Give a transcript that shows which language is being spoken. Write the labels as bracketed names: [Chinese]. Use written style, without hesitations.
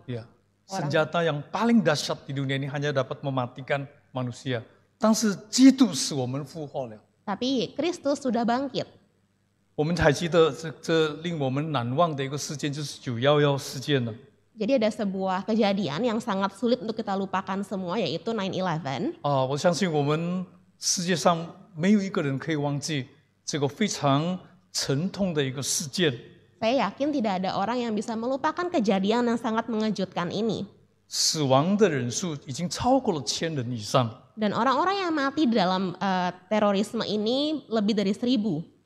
[Indonesian] Ya, senjata yang paling dahsyat di dunia ini hanya dapat mematikan manusia. [Chinese] 但是基督使我们复活了。 [Indonesian] Tapi Kristus sudah bangkit. [Chinese] 我们还记得这令我们难忘的一个事件，就是911事件了。 [Indonesian] Jadi ada sebuah kejadian yang sangat sulit untuk kita lupakan semua, yaitu 9/11. [Chinese] 我相信我们世界上没有一个人可以忘记这个非常沉痛的一个事件。 [Indonesian] Saya yakin tidak ada orang yang bisa melupakan kejadian yang sangat mengejutkan ini. [Chinese] 死亡的人数已经超过了1000人以上。 [Indonesian] Dan orang-orang yang mati dalam terorisme ini lebih dari 1000.